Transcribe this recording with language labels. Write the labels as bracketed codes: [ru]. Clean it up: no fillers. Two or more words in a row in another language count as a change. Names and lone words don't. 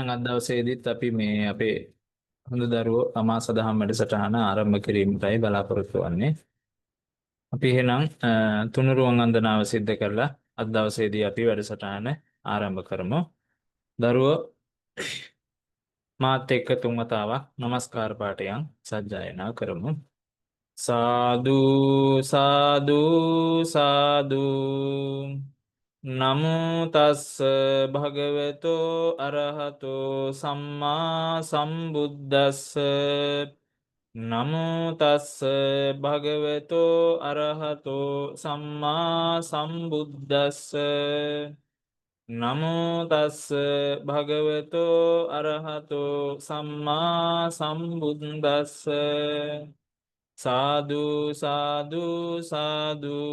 [si] එහෙනම් අද දවසේදීත් අපි මේ අපේ හොඳ දරුවෝ තමා සදහම් වැඩසටහන ආරම්භ කිරීමටයි බලාපොරොත්තු වෙන්නේ. අපි එහෙනම් තුනුරුවන් වන්දනාව සිද්ධ කරලා අද දවසේදී අපි වැඩසටහන ආරම්භ කරමු. දරුවෝ මාත් එක්ක තුන් වතාවක් নমස්කාර පාඨයෙන් සජ්ජායනා කරමු. [pi] සාදු සාදු සාදු නමෝ තස්ස භගවතෝ අරහතෝ සම්මා සම්බුද්දස්ස නමෝ තස්ස භගවතෝ අරහතෝ සම්මා සම්බුද්දස්ස නමෝ තස්ස භගවතෝ අරහතෝ සම්මා සම්බුද්දස්ස සාදු සාදු සාදු.